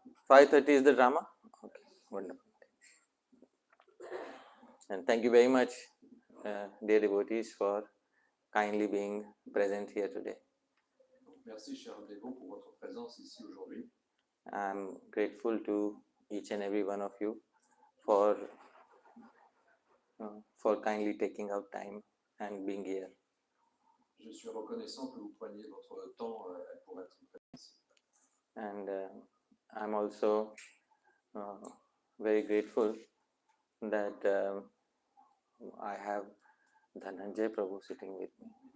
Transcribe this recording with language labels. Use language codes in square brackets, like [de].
[en] 5:30 is the drama? Okay, wonderful. And thank you very much, dear devotees, for kindly being present here today. [fr] Merci, chers dévots, pour votre présence ici aujourd'hui. [en] I'm grateful to each and every one of you for kindly taking out time and being here. [fr] Je suis reconnaissant que vous preniez votre temps pour être présent ici. [en] And I'm also very grateful that I have Dhananjay Prabhu sitting with me.